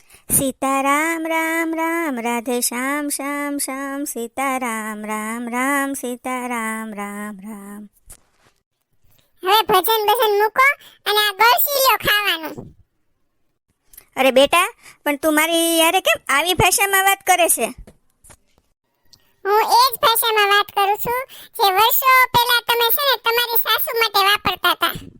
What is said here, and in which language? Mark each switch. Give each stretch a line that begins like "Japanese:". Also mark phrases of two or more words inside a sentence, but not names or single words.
Hindi: सीताराम राम राम राधे श्याम श्याम श्याम सीताराम राम राम सीताराम राम राम।
Gujarati: હવે ભજન ભજન મૂકો અને આ ગળસીલ્યો ખાવાનું. અરે બેટા, પણ તું મારી યારે કેમ આવી ભાષામાં વાત કરે છે? હું એ જ ભાષામાં વાત કરું છું જે વર્ષો પહેલા તમે છે ને તમારી સાસુ માટે વાપરતા હતા.